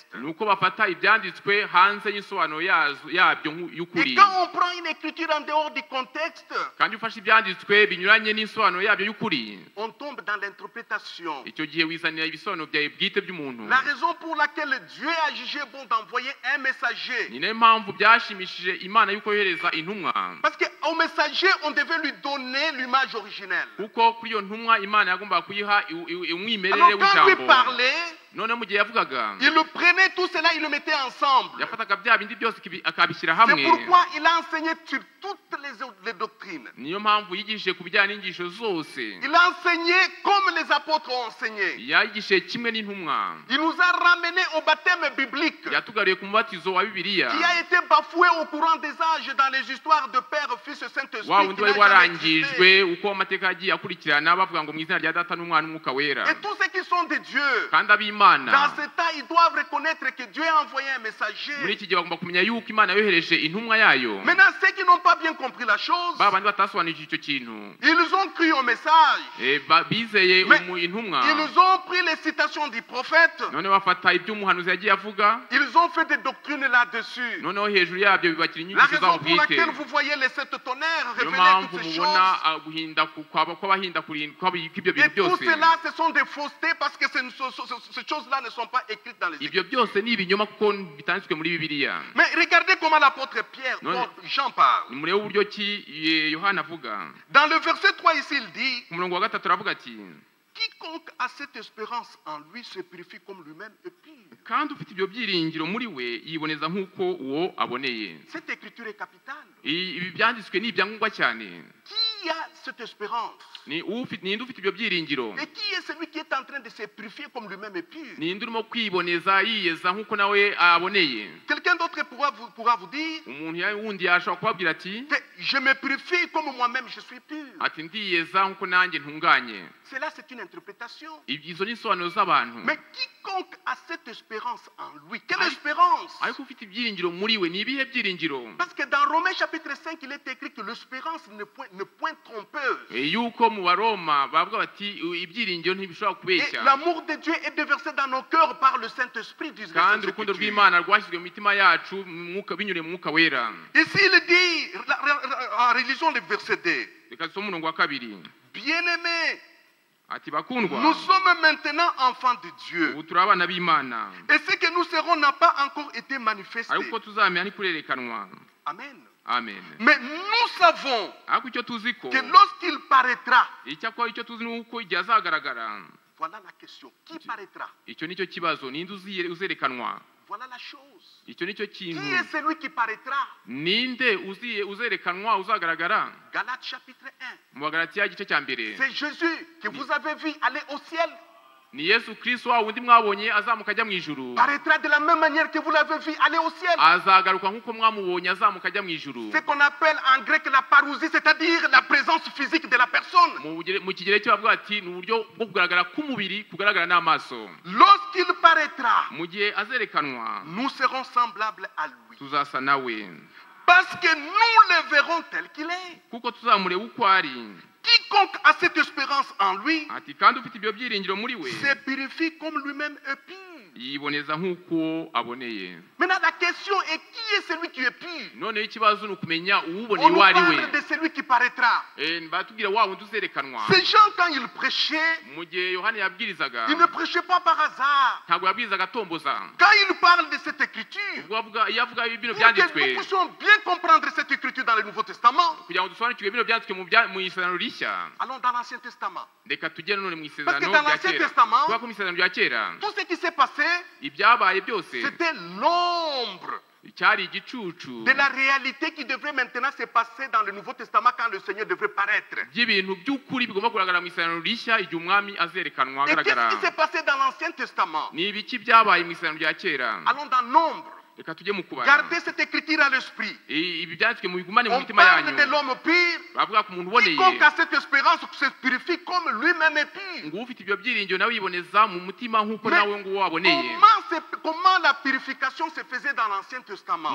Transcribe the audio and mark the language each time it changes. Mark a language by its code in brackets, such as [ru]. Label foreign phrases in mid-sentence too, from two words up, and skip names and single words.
[rw] ni uko bafata ibyanditswe hanze y'insobanuro yabyo [fr] Et [rw] y'ukuri, [fr] quand on prend une écriture en dehors du contexte, [rw] kandi ufashe ibyanditswe binyuranye n'insobanuro yabyo y'ukuri, [fr] on tombe dans l'interprétation. [rw] icyo gihe wizanira ibisobanuro byawe bwite by'umuntu. [fr] La raison pour laquelle Dieu a jugé bon d'envoyer un messager, [rw] Ni nayo mpamvu byashimishije Imana y'uko yohereza intumwa, [fr] parce qu'au messager, on devait lui donner l'image originelle. [rw] kuko kuri iyo ntumwa Imana yagombaga kuyiha umwimerere [fr] Alors quand lui [rw] w'ijambo. [fr] parlait, [rw] Noneho mu gihe yavugaga, [fr] il le prenait tout cela, il le mettait ensemble. [rw] yafataga bya bindi byose akabishyira [fr] C'est [rw] hamwe. [fr] pourquoi il a enseigné sur toutes les doctrines. [rw] Niyo mpamvu yigishije ku bijyanye n'inyigisho zose, [fr] Il a enseigné comme les apôtres ont enseigné. [rw] yayigishije kimwe n'intumwa, [fr] Il nous a ramenés au baptême biblique [rw] yatugariye ku mubatizo wa Bibiliya, [fr] qui a été bafoué au courant des âges dans les histoires de Père, Fils et Saint-Esprit. [rw] wa [fr] qui [rw] wundi [fr] n'a [rw] wari [fr] jamais existé. [rw] warangijwe uko amateka yagiye akurikirana bavuga ngo mu izina rya Data n'Umwana n'Umwuka wera. [fr] Et tous ceux qui sont de Dieu, [rw] Kandi ab'Imana [fr] dans ce temps, ils doivent reconnaître que Dieu a envoyé un [rw] muri [fr] messager. [rw] iki gihe bagomba kumenya yuko Imana yohereje intumwa yayo. [fr] Maintenant, ceux qui n'ont pas bien compris la chose, [rw] Ba bandi batasobanukije icyo kintu, [fr] ils ont cru au message. [rw] bizeye [fr] Mais [rw] intumwa, [fr] ils ont pris les citations du prophète. [rw] noneho bafata ibyo umuhanuzi yagiye avuga, [fr] Ils ont fait des doctrines là-dessus. [rw] noneho hejuru yabyo bibakira [fr] La [rw] inyigisho [fr] raison [rw] zabo [fr] pour [rw] bwite. [fr] laquelle vous voyez les sept tonnerres [rw] Niyo [fr] révéler [rw] mpamvu [fr] toutes ces [rw] mubona [fr] choses. [rw] guhinda kw'ibyo [fr] Et [rw] bintu [fr] tout [rw] byose. [fr] cela, ce sont des faussetés parce que ces choses-là ne sont pas écrites dans les [rw] Ibyo [fr] Écritures. [rw] byose ni ibinyoma kuko bitanditswe muri Bibiliya. [fr] Mais regardez comment l'apôtre Pierre, Non. Jean parle. [rw] Nimurebe uburyo ki Yohana avuga. [fr] Dans le verset 3 ici, il dit, [rw] Ku murongo wa 3 aravuga ati, [fr] quiconque a cette espérance en lui se purifie comme lui-même est pur. [rw] kandi ufite ibyo byiringiro muri we yiboneza nk'uko uwo aboneye. [fr] Cette écriture est capitale. [rw] Ibi byanditswe ni ibyangombwa cyane. [fr] Qui a cette espérance? [rw] Ninde ufite ibyo byiringiro? [fr] Et qui est celui qui est en train de se purifier comme lui-même est pur? [rw] Ninde urimo kwiboneza yiyeza nk'uko nawe aboneye? [fr] Quelqu'un d'autre pourra vous dire [rw] Umuntu wundi yashobora kubabwira ati, [fr] que je me purifie comme moi-même je suis pur. [rw] ati ndiyeza nk'uko nanjye ntunganye. [fr] Cela, c'est une interprétation. [rw] Izo ni insobanuro z'abantu. [fr] Mais quiconque a cette espérance en lui, quelle espérance? [rw] Ariko ufite ibyiringiro muri we, ni ibihe byiringiro? [fr] Parce que dans Romains chapitre 5, il est écrit que l'espérance ne point trompeuse. [rw] Yuko mu Baroma bavuga bati ibyiringiro ntibishobora [fr] Et [rw] kubeshya. [fr] l'amour de Dieu est déversé dans nos cœurs par le Saint-Esprit, disent les [rw] Kandi [fr] Saintes [rw] urukundo [fr] Écritures. [rw] rw'Imana rwashyizwe mu mitima yacu binyuriye mu Mwuka wera. [fr] Ici, il dit, relisons le verset 2. [rw] Reka dusome umurongo wa 2. [fr] Bien-aimés, [rw] Ati bakundwa, [fr] nous sommes maintenant enfants de Dieu. [rw] ubu turi abana b'Imana. [fr] Et ce que nous serons n'a pas encore été manifesté. [rw] Ariko uko tuzamenya ntikurerekanwa. [fr] Amen. [rw] Amen. [fr] Mais nous savons [rw] Ariko icyo tuzi ko, [fr] que lorsqu'il paraîtra, [rw] icyo tuzi ni uko igihe azagaragara. [fr] voilà la question. Qui paraîtra? [rw] Icyo nicyo kibazo, ninde uzerekanwa? [fr] Voilà la chose. [rw] Icyo nicyo [fr] Qui [rw] kintu. [fr] est celui qui paraîtra? [rw] Ninde uzerekanwa uzagaragara? [fr] Galates chapitre 1. [rw] Mu Bagalatiya igice cya mbere. [fr] C'est Jésus que vous avez vu aller au ciel. [rw] Ni Yesu Kristo wa wundi mwabonye azamuka ajya mu ijuru. [fr] Paraîtra de la même manière que vous l'avez vu aller au ciel. [rw] Azagaruka nk'uko mwamubonye azamuka ajya mu ijuru. [fr] Ce qu'on appelle en grec la parousie, c'est-à-dire la présence physique de la personne. [rw] Mu kigereki bavuga ati ni uburyo bwo kugaragara k'umubiri kugaragara n'amaso. [fr] Lorsqu'il paraîtra, [rw] Mu gihe azerekanwa [fr] nous serons semblables à lui. [rw] tuzasa nawe, [fr] Parce que nous le verrons tel qu'il est. [rw] kuko tuzamureba uko ari. [fr] Quiconque a cette espérance en lui [rw] Ati kandi ufite ibyo byiringiro muri we [fr] se purifie comme lui-même est pur. [rw] yiboneza nk'uko aboneye. [fr] Maintenant, la question est qui est celui qui est pur? [rw] Noneho ikibazo ni ukumenya [fr] On [rw] uwuboneye [fr] nous [rw] uwo ari we. [fr] parle de celui qui paraîtra. [rw] Batubwira wa wundi uzerekanwa. [fr] Ces gens, quand ils prêchaient, [rw] Mu gihe Yohana yabwirizaga, [fr] ils ne prêchaient pas par hasard. [rw] ntabwo yabwirizaga atomboza. [fr] Quand ils parlent de cette écriture, [rw] Iyo avuga bino [fr] pour que [rw] byanditswe, [fr] nous puissions bien comprendre cette écriture dans le Nouveau Testament, [rw] kugira ngo dusobanukirwe bino byanditswe mu isezerano rishya, [fr] allons dans l'Ancien Testament. [rw] reka tugere none mu [fr] Parce que [rw] isezerano [fr] dans [rw] rya [fr] l'Ancien [rw] kera. [fr] Testament, [rw] Kubera ko mu isezerano rya kera [fr] tout ce qui s'est passé, [rw] ibyabaye byose [fr] c'était l'ombre [rw] cyari igicucu [fr] de la réalité qui devrait maintenant se passer dans le Nouveau Testament quand le Seigneur devrait paraître. [rw] by'ibintu by'ukuri bigomba kugaragara mu isezerano rishya igihe umwami azerekanwa [fr] Et [rw] agaragara. [fr] qu'est-ce qui s'est passé dans l'Ancien Testament? [rw] Ni ibiki byabaye mu isezerano rya kera? [fr] Allons dans Nombre. [rw] Reka tujye mu kubara. [fr] Gardez cette écriture à l'esprit. [rw] Ibi byanditswe mu bigumane mu [fr] On [rw] mitima [fr] parle [rw] yanyu. [fr] de l'homme pur. [rw] Bavuga ku muntu uboneye. [fr] Quiconque a cette espérance se purifie comme lui-même est pur. [rw] ngo ufite ibyo byiringiro nawe yiboneza mu mutima nk'uko [fr] Mais [rw] nawe ngo waboneye. [fr] comment la purification se faisait dans l'Ancien Testament?